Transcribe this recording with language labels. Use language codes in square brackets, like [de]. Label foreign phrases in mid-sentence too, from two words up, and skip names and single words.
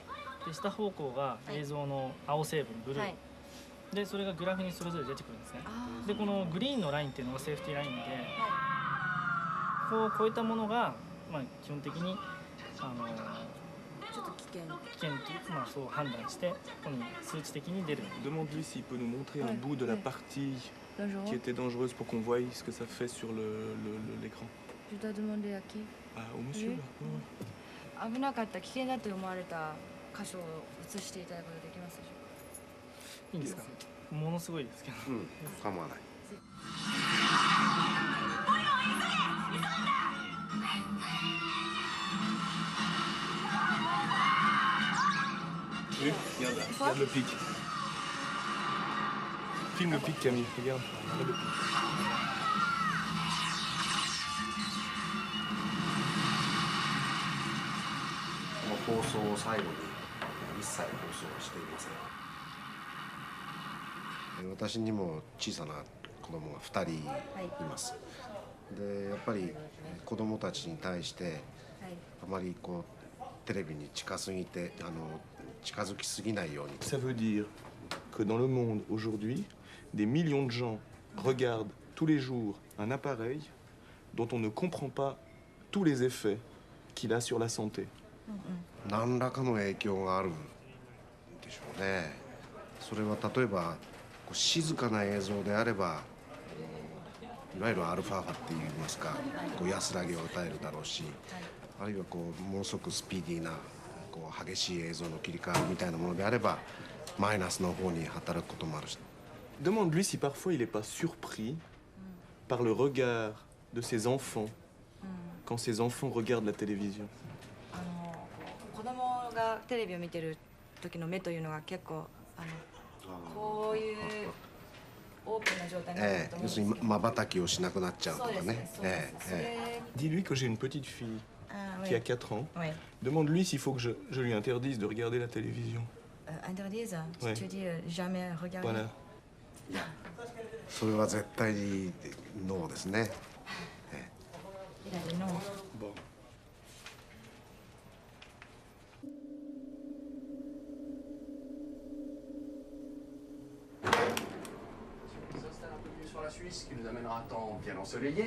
[ja] で下方向が映像の青成分、ブルー、はい。でそれがグラフにそれぞれ出てくるんですね。あでこのグリーンのラインっていうのがセーフティーラインで、あ。はこう超えたものが、まあ、基本的にい。ちょっと危険。危険と、まあ、そう判断してこの数値的に出る。 [fr] Demande-lui s'il peut nous montrer un Ouais, bout de la ouais. partie Dangereux. qui était dangereuse pour qu'on voie ce que ça fait sur l'écran. Je dois demander à qui? Ah, au monsieur, Oui. là. Ouais. [ja] 危なかった危険だと思われた箇所を映していただくことできますでしょうか？いいんですか？ものすごいですけど。うん構わない。 [fr] Oui, regarde le pic. Filme le pic, Camille, regarde. Regarde le pic. [ja] この放送を最後に一切放送していません。私にも小さな子供が2人います。でやっぱり子供たちに対してあまりこうテレビに近づきすぎないように。 [fr] Ça veut dire que dans le monde aujourd'hui, des millions de gens regardent tous les jours un appareil dont on ne comprend pas tous les effets qu'il a sur la santé. [ja] 何らかの影響があるんでしょうね。それは例えばこう静かな映像であれば、いわゆるアルファ波って言いますか、こう安らぎを与えるだろうし、あるいはこうものすごくスピーディーなこう激しい映像の切り替わりみたいなものであればマイナスの方に働くこともあるし。 [fr] Demande-lui si parfois il n'est pas surpris par le regard de ses enfants quand ses enfants regardent la télévision. [ja] 子供がテレビを見てる時の目というのが結構こういうオープンな状態になってると思うん要ですけど。するに瞬きをしなくなっちゃうとかそうですねね。そうですね。 [fr] Dis-lui que j'ai une petite fille あ qui a 4 ans. [ja] はい。 [fr] Demande-lui s'il faut que je lui interdise de regarder la télévision. Interdise, Ouais. tu dis jamais regarder. Voilà. [ja] それは絶対にノーですね。 [fr] Il a dit non. Bon. S'installe un peu plus sur la Suisse, ce qui nous amènera un temps bien ensoleillé.